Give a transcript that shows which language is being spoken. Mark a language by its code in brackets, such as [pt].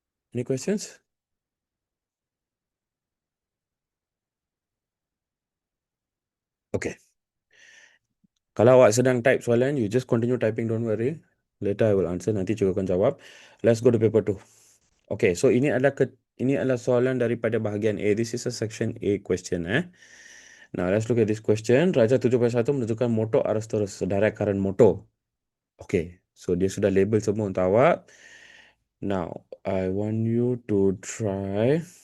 [en] Any questions? Okay. [ms] Kalau awak sedang type soalan, [en] you just continue typing, don't worry. Later I will answer, [ms] nanti cikgu akan jawab. [en] Let's go to paper 2. [ms] Okay, so ini adalah soalan daripada bahagian A. [en] This is a section A question eh. Now let's look at this question. [ms] Raja 7.1 menunjukkan motor arus terus, [en] direct current motor. Okay, so [ms] dia sudah label semua untuk awak. [en] Now, I want you to try.